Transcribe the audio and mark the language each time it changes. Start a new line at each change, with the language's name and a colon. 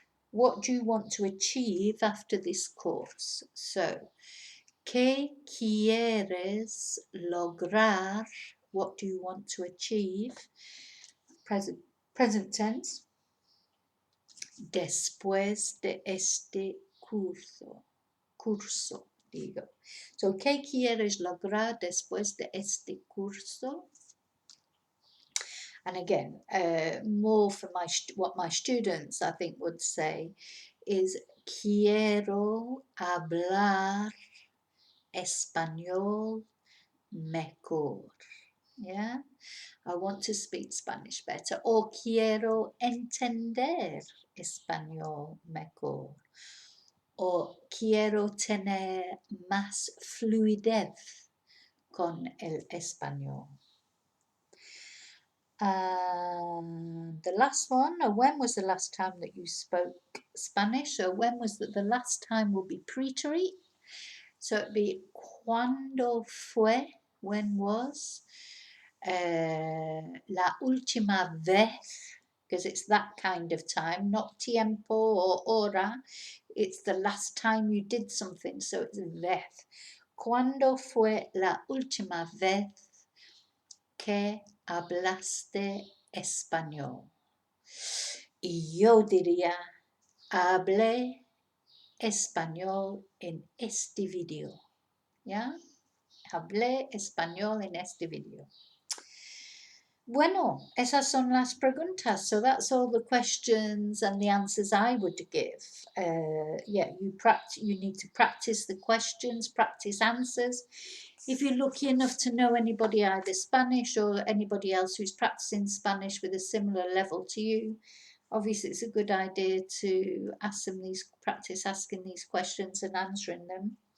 English: What do you want to achieve after this course?
Spanish: So, ¿qué quieres lograr?
English: What do you want to achieve? Present tense.
Spanish: Después de este curso, digo. So, ¿qué quieres lograr después de este curso?
English: And again, more for what my students, I think, would say is
Spanish: quiero hablar español mejor.
English: Yeah, I want to speak Spanish better.
Spanish: Or quiero entender español mejor. O quiero tener más fluidez con el español.
English: The last one, when was the last time that you spoke Spanish? So when was the last time will be preterite. So it'd be
Spanish: cuando fue,
English: when was,
Spanish: la última vez,
English: because it's that kind of time, not tiempo or hora. It's the last time you did something, so it's vez.
Spanish: Cuando fue la última vez que hablaste español? Y yo diría, hablé español en este video. ¿Ya? Hablé español en este video. Bueno, esas son las preguntas.
English: So that's all the questions and the answers I would give. Yeah, you need to practice the questions, practice answers. If you're lucky enough to know anybody either Spanish or anybody else who's practicing Spanish with a similar level to you, obviously it's a good idea to practice asking these questions and answering them.